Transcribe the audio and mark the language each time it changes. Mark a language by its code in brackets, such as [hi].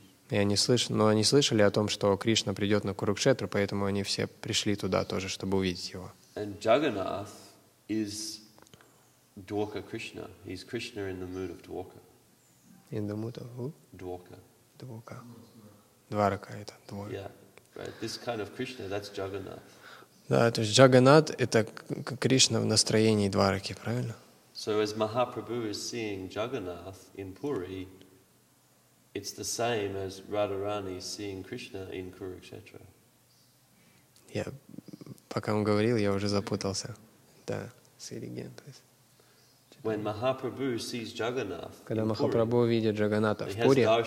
[ru] И они слышали о том, что Кришна придет на Курукшетру, поэтому они все пришли туда тоже, чтобы увидеть его. [en] And Jagannath is Dwarka Krishna. He's Krishna in the mood of Dwarka. In the mood of who? Dwarka. [ru] Dwarka. Дварака — это двор. [en] Yeah, right. This kind of Krishna, that's Jagannath. [ru] Да, то есть Джаганнат — это Кришна в настроении Двараки, правильно? [en] So as Mahaprabhu is seeing Jagannath in Puri, it's the same as Radharani seeing Krishna in Kurukshetra. [ru] Пока он говорил, я уже запутался. Да, Сириген. [en] When Mahaprabhu sees Jagannath, [ru] когда Махапрабху видит Джаганната в Пури,